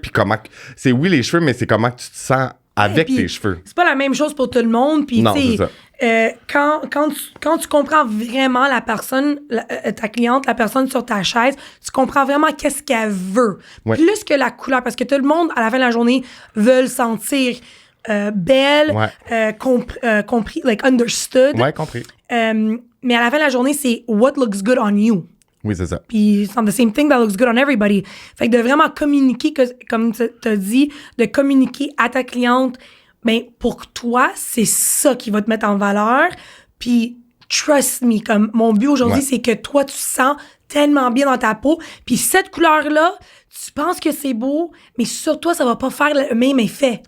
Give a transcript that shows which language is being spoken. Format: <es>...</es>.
<fr>Puis comment, c'est oui les cheveux, mais c'est comment que tu te sens avec tes cheveux. C'est pas la même chose pour tout le monde. Puis, tu sais, quand tu comprends vraiment la personne, ta cliente, la personne sur ta chaise, tu comprends vraiment qu'est-ce qu'elle veut. Ouais. Plus que la couleur. Parce que tout le monde, à la fin de la journée, veut sentir belle, compris,</fr> <en>like understood.</en> <fr>Ouais, compris. Mais à la fin de la journée, c'est</fr> <en>what looks good on you.</en> <fr>Oui, c'est ça. Puis</fr> <en>it's not the same thing that looks good on everybody.</en> <fr>Fait que de vraiment communiquer, comme tu as dit, de communiquer à ta cliente, ben pour toi, c'est ça qui va te mettre en valeur. Puis</fr> <en>trust me,</en> <fr>comme mon but aujourd'hui, c'est que toi, tu sens tellement bien dans ta peau. Puis cette couleur-là, tu penses que c'est beau, mais sur toi, ça va pas faire le même effet.</fr>